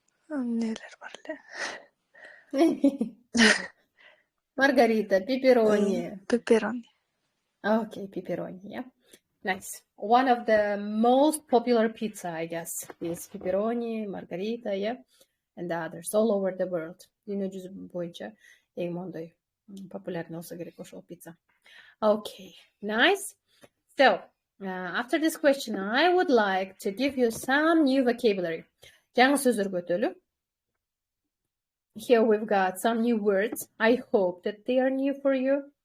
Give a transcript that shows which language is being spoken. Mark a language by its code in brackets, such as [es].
[en] Neler var le? Margarita, pepperoni. Pepperoni. Okay, pepperoni, yeah. Nice. One of the most popular pizza, I guess, is pepperoni, margarita, yeah, and the others all over the world. [ky] Дүйнө жүзү боюнча эң мондай популярный болсо керек ошол pizza. [en] Okay, nice. So, after this question, I would like to give you some new vocabulary. [ky] Жаңы сөздөргө өтөлү. [en] Here we've got some new words. I hope that they are new for you.